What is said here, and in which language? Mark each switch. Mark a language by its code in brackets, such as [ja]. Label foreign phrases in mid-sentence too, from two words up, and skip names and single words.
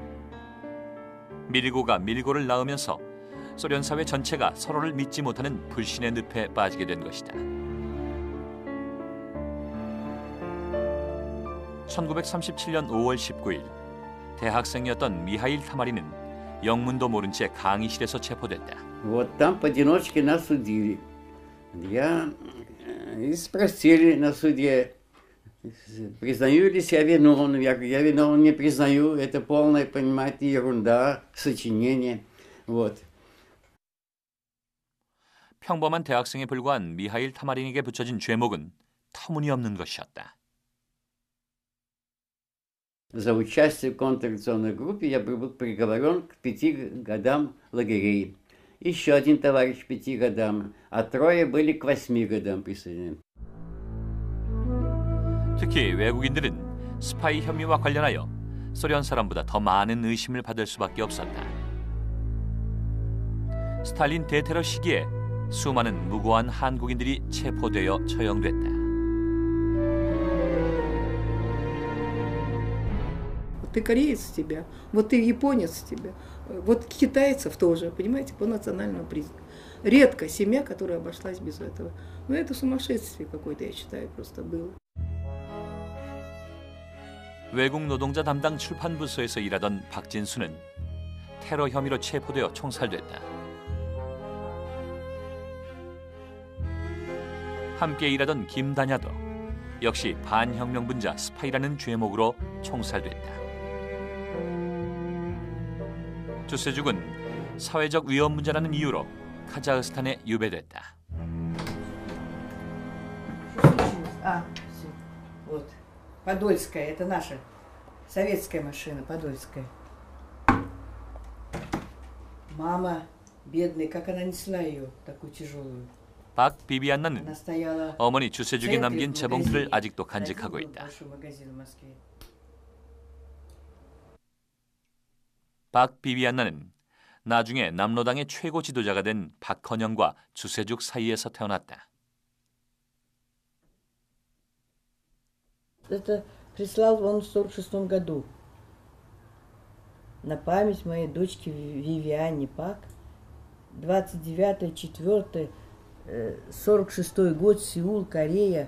[ko] 밀고가 밀고를 낳으면서 소련 사회 전체가 서로를 믿지 못하는 불신의 늪에 빠지게 된 것이다. 1937년 5월 19일 대학생이었던 미하일 타마리는 영문도 모른 채 강의실에서 체포됐다. [ru] Вот там поодиночке нас судили. Я и спросили на суде, признаю ли себя виновным. Я виновным не признаю. Это полная, понимаете, ерунда, сочинение. Вот. [ko] 평범한 대학생에 불과한 미하일 타마린에게 붙여진 죄목은 터무니없는 것이었다. [ru] За участие в контрреволюционной группе я был приговорен к 5 годам лагерей. Еще один товарищ к 5 годам, а 3 были к 8 годам присуждены. [ko] 특히 외국인들은 스파이 혐의와 관련하여 소련 사람보다 더 많은 의심을 받을 수밖에 없었다. 스탈린 대테러 시기에 수많은 무고한 한국인들이 체포되어 처형됐다. [ru] ты кореец с тебя, вот ты японец с тебя, вот китайцев тоже, понимаете, по национальному признаку. Редко семья, которая обошлась без этого. Ну, это сумасшествие какое-то, я считаю, просто было. [ko] 외국 노동자 담당 출판부서에서 일하던 박진수는 테러 혐의로 체포되어 총살됐다. 함께 일하던 김다냐도 역시 반혁명분자 스파이라는 죄목으로 총살됐다. 주세죽은 사회적 위험 문제라는 이유로 카자흐스탄에 유배됐다. [ru] Вот, Подольская, это наша советская машина, Подольская. Мама, бедная, как она несла ее, такую тяжелую. [ko] 박 비비안나는 어머니 주세죽이 남긴 재봉틀을 아직도 간직하고 있다. 박 비비안나는 나중에 남로당의 최고 지도자가 된 박헌영과 주세죽 사이에서 태어났다. [ru] Это прислал он в 46 году на память моей дочки Вивиане Пак. 29.04.46 год, Сеул, Корея.